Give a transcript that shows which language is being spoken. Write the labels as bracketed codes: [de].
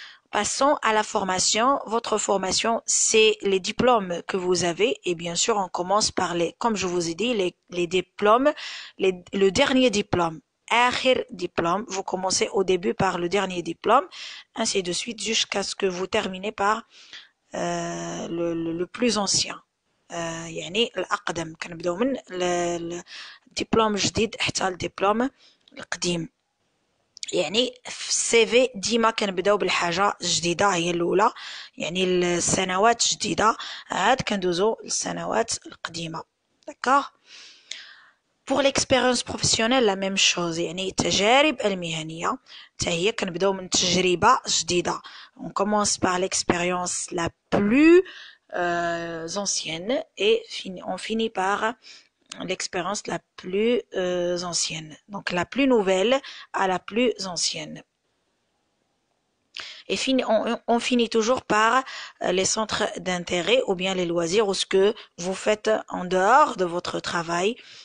[fr] Passons à la formation. Votre formation, c'est les diplômes que vous avez. Et bien sûr, on commence par comme je vous ai dit, les diplômes, le dernier diplôme. Akhir diplôme. Vous commencez au début par le dernier diplôme, ainsi de suite, jusqu'à ce que vous terminez par le plus ancien. [ar] يعني الأقدم كنبداو من الدبلوم الجديد حتى الدبلوم القديم. يعني في السي في ديما كنبداو بالحاجه جديده هي الاولى، يعني السنوات جديده عاد كندوزو للسنوات القديمه. D'accord? [fr] Pour l'expérience professionnelle la même chose [ar] يعني التجارب المهنية هي كنبداو من تجربة جديدة. [fr] On commence par l'expérience la plus ancienne et on finit par l'expérience la plus ancienne. Donc la plus nouvelle à la plus ancienne. Et on finit toujours par les centres d'intérêt ou bien les loisirs ou ce que vous faites en dehors de votre travail.